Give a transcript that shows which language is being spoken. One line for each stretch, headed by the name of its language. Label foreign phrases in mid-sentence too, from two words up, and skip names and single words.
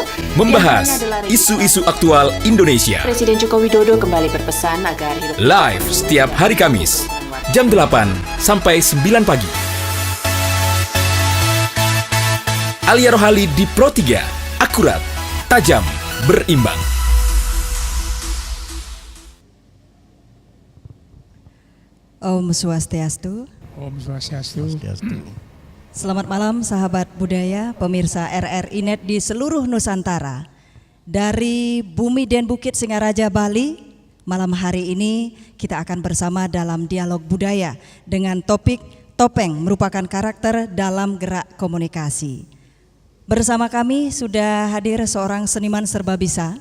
Indonesian: Membahas isu-isu aktual Indonesia. Presiden Joko Widodo kembali berpesan agar hidup Live setiap hari Kamis, jam 8 sampai 9 pagi. Alia Rohali di Pro 3, akurat, tajam, berimbang. Om Swastiastu. Om Swastiastu. Selamat malam sahabat budaya, pemirsa RRI Net di seluruh Nusantara. Dari Bumi dan Bukit Singaraja Bali, malam hari ini kita akan bersama dalam dialog budaya dengan topik topeng merupakan karakter dalam gerak komunikasi. Bersama kami sudah hadir seorang seniman serbabisa.